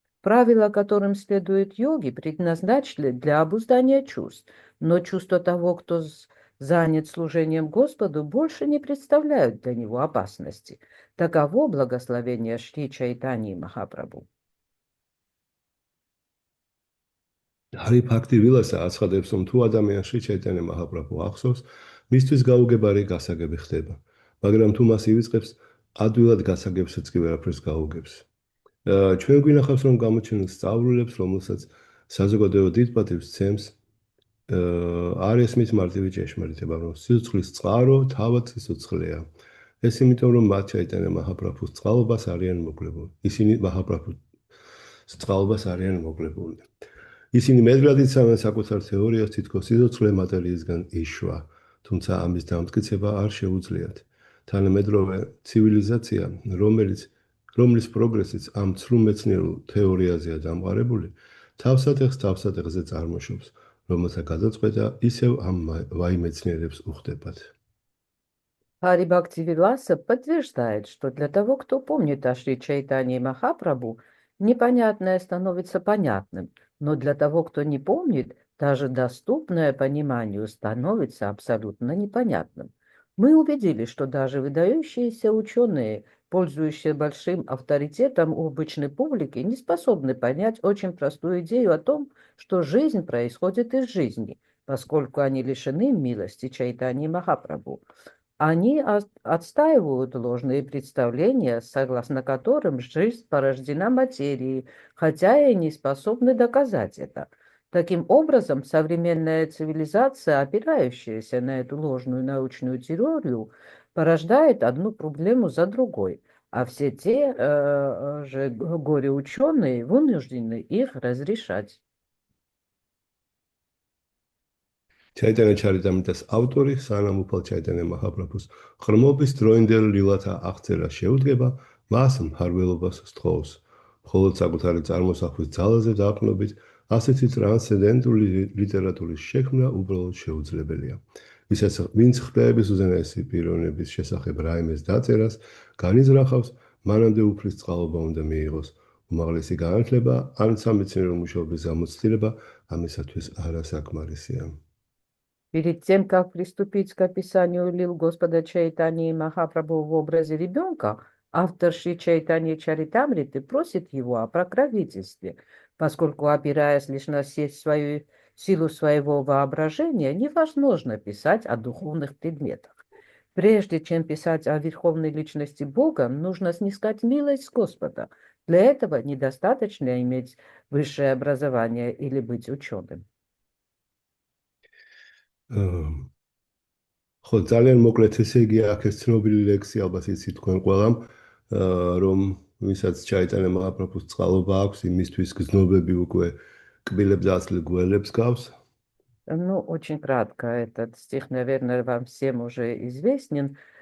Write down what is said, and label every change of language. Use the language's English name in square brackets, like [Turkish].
[Russian] Правила, которым следуют йоги, предназначены для обуздания чувств, но чувства того, кто занят служением Господу, больше не представляют для него опасности. Таково благословение Шри Чайтаньи Махапрабху. [Georgian] Hari Bhakti Vilasa აცხადებს, რომ თუ ადამიანს შრი ჩაიტანია მაჰაპრაბჰუ ახსოვს, მისთვის გაუგებარი გასაგები ხდება, მაგრამ თუ მას ივიწყებს, ადვილად გასაგებსაც კი ვერაფერს გაუგებს. ჩვენ გვინახავს, რომ გამოჩენილ სწავლულებს, რომელსაც საზოგადოება დიდ პატივს ცემს, არ ესმის მარტივი ჭეშმარიტება, რომ სიცოცხლის წყარო თავად სიცოცხლეა. ეს იმიტომ, რომ მათ ჩაიტანია მაჰაპრაბჰუს წყალობას არიან მოგლებული. ისინი მაჰაპრაბჰუს წყალობას არიან მოგლებული. ისინი მეტად იცავენ საკუთარ თეორიას, თითქოს სიცოცხლე მატერიისგან იშვა, თუმცა ამის დამტკიცება არ შეუძლიათ. თანამედროვე ცივილიზაცია, რომლის პროგრესიც ამ ცრუ მეცნიერულ თეორიაზეა დამყარებული, თავსატეხზე წარმოშობს, რომელთა გადაწყვეტა ისევ ამ ვაიმეცნიერებს უხდებათ. [Russian] Хари Бхактивиласа подтверждает, что для того, кто помнит о Шри Чайтанье Махапрабху, непонятное становится понятным, но для того, кто не помнит, даже доступное пониманию становится абсолютно непонятным. Мы убедились, что даже выдающиеся ученые, пользующиеся большим авторитетом у обычной публики, не способны понять очень простую идею о том, что жизнь происходит из жизни, поскольку они лишены милости Чайтаньи Махапрабху. Они отстаивают ложные представления, согласно которым жизнь порождена материей, хотя и не способны доказать это. Таким образом, современная цивилизация, опирающаяся на эту ложную научную теорию, порождает одну проблему за другой, а все те же горе-ученые вынуждены их разрешать. [Georgian] ჩაიტანა ჩარიტამიტას ავტორი სანამ უფალ ჩაიტანა მაჰაპრაბჰუს ხრმობის დროინდელ ლილათა აღწერა შეუდგება, მას მფარველობას სთხოვს. მხოლოდ საკუთარი წარმოსახვის ძალაზე დაყრდნობით, ასეთი ტრანსცენდენტული ლიტერატურის შექმნა უბრალოდ შეუძლებელია. ვინც ხმების უზენაესი პიროვნების შესახებ რაიმეს დაწერას განიზრახავს, მანამდე უფლის წყალობა უნდა მიიღოს. უმაღლესი განათლება ან სამეცნიერო მუშაობის გამოცდილება ამისათვის არასაკმარისია. [Russian] Перед тем, как приступить к описанию лил Господа Чайтаньи Махапрабху в образе ребенка, автор Шри Чайтаньи Чаритамриты просит его о покровительстве, поскольку, опираясь лишь на силу своего воображения, невозможно писать о духовных предметах. Прежде чем писать о верховной личности Бога, нужно снискать милость Господа. Для этого недостаточно иметь высшее образование или быть ученым. [Georgian] ხო, ძალიან მოკლედ ესე იგი აქ ეს ცნობილი ლექსი ალბათ იცით თქვენ ყველამ, რომ ვისაც ჩაიტანა მაჰაპრაბჰუს წყალობა აქვს, იმისთვის გზნობები უკვე კბილებს აცლ გველებს გავს. [Russian] Ну, очень кратко, этот стих, наверное, вам всем уже известен.